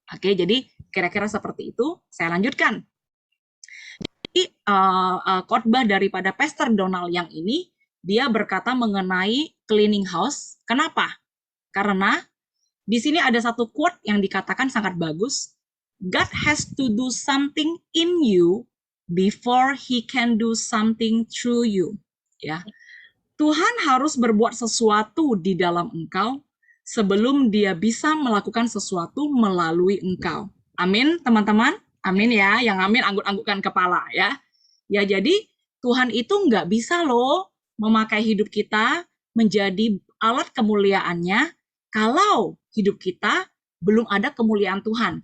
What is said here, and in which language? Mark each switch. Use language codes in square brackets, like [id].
[id] Oke, jadi kira-kira seperti itu. Saya lanjutkan. Jadi, khotbah daripada Pastor Donald yang ini, dia berkata mengenai cleaning house. Kenapa? Karena di sini ada satu quote yang dikatakan sangat bagus. [en] God has to do something in you before he can do something through you. [id] Ya. Tuhan harus berbuat sesuatu di dalam engkau sebelum dia bisa melakukan sesuatu melalui engkau. Amin, teman-teman. Amin ya, yang amin angguk-anggukkan kepala ya. Ya, jadi Tuhan itu nggak bisa loh memakai hidup kita menjadi alat kemuliaannya kalau hidup kita belum ada kemuliaan Tuhan.